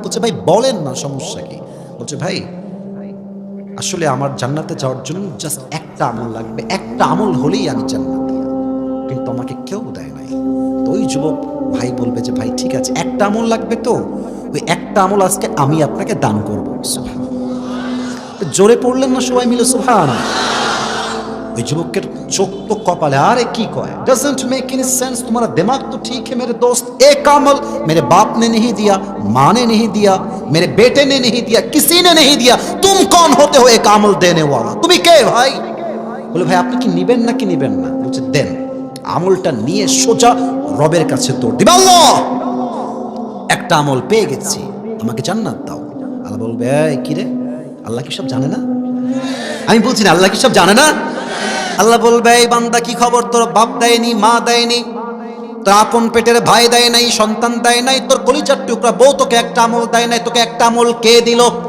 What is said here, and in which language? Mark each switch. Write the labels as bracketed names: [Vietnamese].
[Bangla] বলছে ভাই বলেন না, সমস্যা কি? বলছে ভাই আসলে আমার জান্নাতে যাওয়ার জন্য জাস্ট একটা আমল লাগবে, একটা আমল হলেই আমি জান্নাতি, কিন্তু আমাকে কেউ দেয় নাই। তো ওই যুবক ভাই বলবে যে ভাই ঠিক আছে, একটা আমল লাগবে, তো ওই একটা আমল আজকে আমি আপনাকে দান করবো। জোরে পড়লেন না সবাই মিলে সুবহানাল্লাহ? ওই যুবকের চোখ তো কপালে, আরে কি কয়, [English] doesn't make any sense, [Hindi] तुम्हारा दिमाग तो ठीक है मेरे दोस्त, एक अमल मेरे बाप ने नहीं दिया, माँ ने नहीं दिया, मेरे बेटे ने नहीं दिया, किसी ने नहीं दिया, तुम कौन होते हो एक अमल देने वाला? [Bangla] তুমি কে ভাই? বলে ভাই আপনি কি নিবেন নাকি নিবেন না? বলছে দেন। আমলটা নিয়ে সোজা রবের কাছে দৌড় দিবে, আল্লাহ একটা আমল পেয়ে গেছি, আমাকে জান্নাত দাও। আল্লাহ বলবে এই কি রে, আল্লাহ কি সব জানে না? আমি বলছি না আল্লাহ কি সব জানে না? আল্লাহ বলবে এই বান্দা কি খবর, তোর বাপ দেয়নি, মা দেয়নি, তোর আপন পেটের ভাই দেয় নাই, সন্তান দেয় নাই, তোর কলিজার টুকরা বউ তোকে একটা আমল দেয় নাই, তোকে একটা আমল কে দিল?